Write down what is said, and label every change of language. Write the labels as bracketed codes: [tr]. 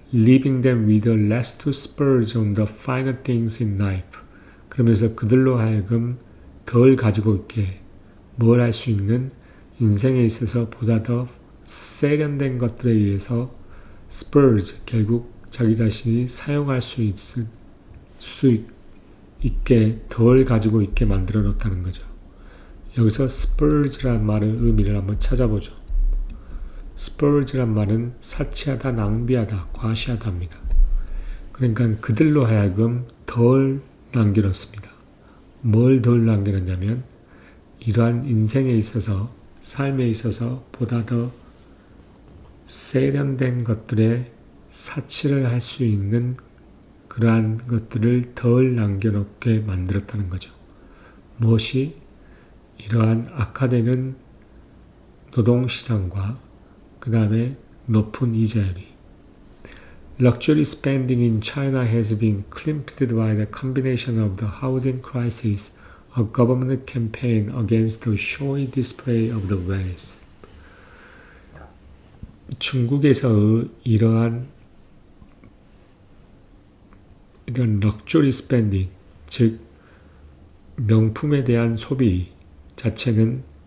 [en] Leaving them with a less to splurge on the finer things in life. [ko] 그러면서 그들로 하여금 덜 가지고 있게 뭘 할 수 있는, 인생에 있어서 보다 더 세련된 것들에 의해서 splurge, 결국 자기 자신이 사용할 수 있게 덜 가지고 있게 만들어 놓다는 거죠. 여기서 splurge란 말의 의미를 한번 찾아보죠. splurge란 말은 사치하다, 낭비하다, 과시하다입니다. 그러니까 그들로 하여금 덜 남겨놓습니다. 뭘 덜 남겨놓냐면 이러한 인생에 있어서, 삶에 있어서 보다 더 세련된 것들에 사치를 할 수 있는 그러한 것들을 덜 남겨놓게 만들었다는 거죠. 무엇이? 이러한 악화되는 노동시장과 그 다음에 높은 이자율이. [en] Luxury spending in China has been crimped by the combination of the housing crisis, a government campaign against the showy display of the wealth. [ko] 중국에서의 이런 럭셔리 스pen딩, 즉 명품에 대한 소비 자체는